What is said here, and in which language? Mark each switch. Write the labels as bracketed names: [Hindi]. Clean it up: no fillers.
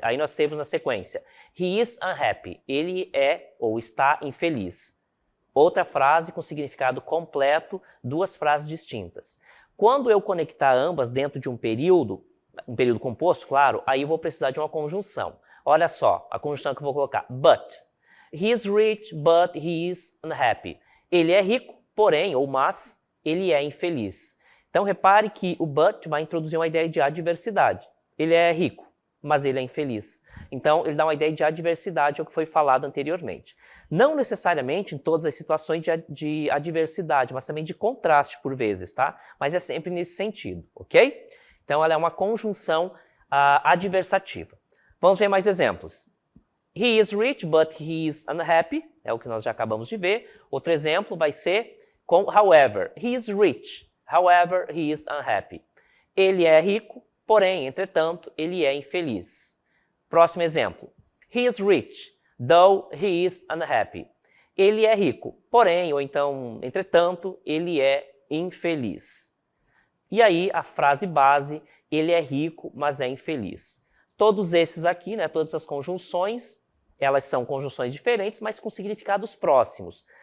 [Portuguese] Aí nós temos na sequência. [English] He is unhappy. [Portuguese] Ele é ou está infeliz. Outra frase com significado completo, duas frases distintas. Quando eu conectar ambas dentro de um período composto, claro, aí eu vou precisar de uma conjunção. Olha só, a conjunção que eu vou colocar. [English] But. He is rich, but he is unhappy. [Portuguese] Ele é rico, porém, ou mas, ele é infeliz. Então, repare que o but vai introduzir uma ideia de adversidade. Ele é rico, mas ele é infeliz. Então, ele dá uma ideia de adversidade ao que foi falado anteriormente. Não necessariamente em todas as situações de adversidade, mas também de contraste por vezes, tá? Mas é sempre nesse sentido, ok? Então, ela é uma conjunção adversativa. Vamos ver mais exemplos. [English] He is rich, but he is unhappy. [Portuguese] É o que nós já acabamos de ver. Outro exemplo vai ser com however. [English] He is rich, however, he is unhappy. [Portuguese] Ele é rico, porém, entretanto, ele é infeliz. Próximo exemplo. [English] He is rich, though he is unhappy. [Portuguese] Ele é rico, porém, ou então, entretanto, ele é infeliz. E aí, a frase base, ele é rico, mas é infeliz. Todos esses aqui, né, todas as conjunções, elas são conjunções diferentes, mas com significados próximos.